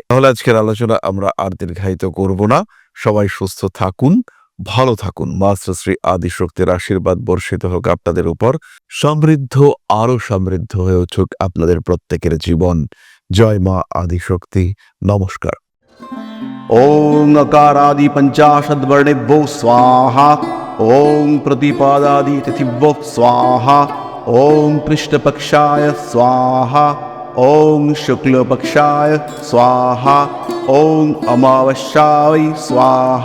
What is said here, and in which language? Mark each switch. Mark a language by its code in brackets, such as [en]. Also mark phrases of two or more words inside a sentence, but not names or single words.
[bn] তাহলে আজকের আলোচনা আমরা আর দীর্ঘায়িত করব না। সবাই সুস্থ থাকুন, ভালো থাকুন। মাস্টার শ্রী আদিশক্তির আশীর্বাদ বর্ষিত হোক আপনাদের উপর। সমৃদ্ধ, আরো সমৃদ্ধ হয়ে উঠুক আপনাদের প্রত্যেকের জীবন। জয় মা আদিশক্তি। নমস্কার। [sa] ॐ अकारादि पञ्चाशद्वर्णेभ्यो स्वाहा। ॐ प्रतिपादादि तिथिभ्यो स्वाहा। ॐ पृष्ठपक्षाय स्वाहा। ॐ शुक्लपक्षाय स्वाहा। ॐ अमावास्याय स्वाहा।